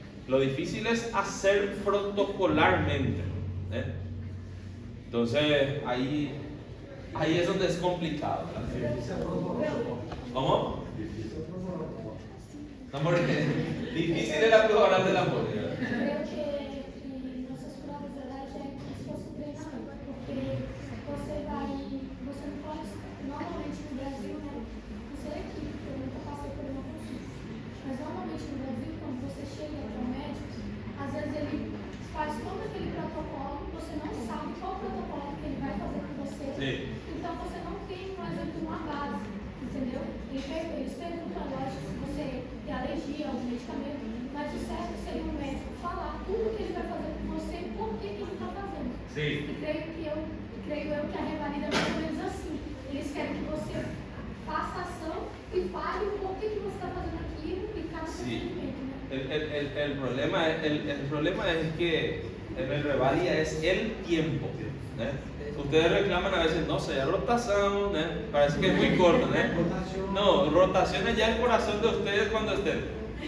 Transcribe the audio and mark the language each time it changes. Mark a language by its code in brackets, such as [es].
[es] Lo difícil es hacer protocolarmente, ¿eh? Entonces ahí es donde es complicado, ¿verdad? ¿Cómo? No, porque difícil es la prueba oral del amor, ¿verdad? Creo que [pt] nossas provas orais é como se fosse um treinamento, porque você não pode, normalmente no Brasil, né? Não sei aqui, porque eu nunca passei por uma consulta, mas normalmente no Brasil, quando você chega para o médico, às vezes ele faz todo aquele protocolo, você não sabe qual protocolo que ele vai fazer com você, Sim. Então você não tem, por exemplo, uma base, entendeu? Eles perguntam, lógico, se você tem alergia a algum medicamento, mas o certo seria o médico falar tudo que ele vai fazer com você e por que ele está fazendo. Sim. E creio eu que a revalida é mais ou menos assim. Eles querem que você faça a ação e fale o porquê que você está fazendo aquilo e cada procedimento, né? [es] El problema es que en el revalida es el tiempo. Ustedes reclaman a veces, no sé, rotación, parece que es muy corto. No, rotación es ya el corazón de ustedes cuando estén.